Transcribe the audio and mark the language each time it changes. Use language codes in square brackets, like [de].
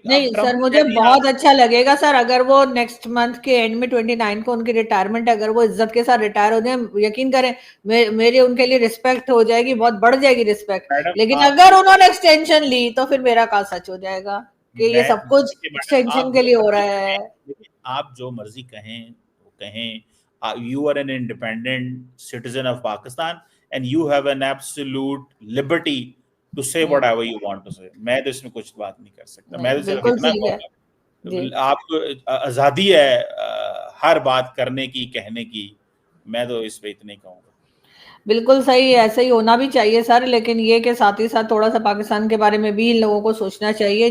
[hi] नहीं सर मुझे बहुत अच्छा लगेगा सर, अगर वो नेक्स्ट मंथ के एंड में 29 को उनकी रिटायरमेंट, अगर वो इज्जत के साथ रिटायर हो जाए, यकीन करें मेरी उनके लिए रिस्पेक्ट हो जाएगी, बहुत बढ़ जाएगी रिस्पेक्ट। लेकिन अगर उन्होंने एक्सटेंशन ली तो फिर मेरा काम सच हो जाएगा कि ये सब कुछ एक्सटेंशन के लिए हो रहा है। आप जो मर्जी कहें, [en] you are an independent citizen of Pakistan and you have an absolute liberty to say whatever you want to say। [hi] मैं तो इसमें कुछ बात नहीं कर सकता। मैं तो सिर्फ इतना कहूँगा, आपको आजादी है हर बात करने की, कहने की। मैं तो इस पे इतना ही कहूँगा। बिल्कुल सही, ऐसा ही होना भी चाहिए सर। लेकिन ये के साथ ही साथ थोड़ा सा पाकिस्तान के बारे में भी इन लोगों को सोचना चाहिए।